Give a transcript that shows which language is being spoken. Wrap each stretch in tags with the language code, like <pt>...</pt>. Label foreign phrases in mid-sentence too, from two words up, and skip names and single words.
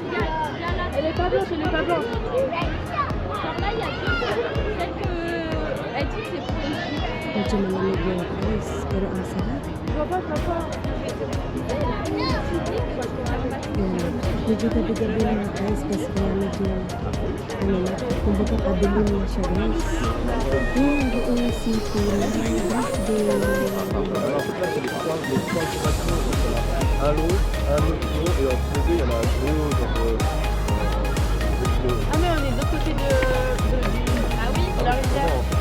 <tl>Medyo malamig yung guys. Pero ang sarap. Yan. Medyo gabi-gabi na guys kasi kaya medyo kumbaga kabilin na siya guys. Yan, doon yung city na Brisbane.</tl> <fr>Ah mais on est de l'autre côté de Ah oui, de la rivière.</fr>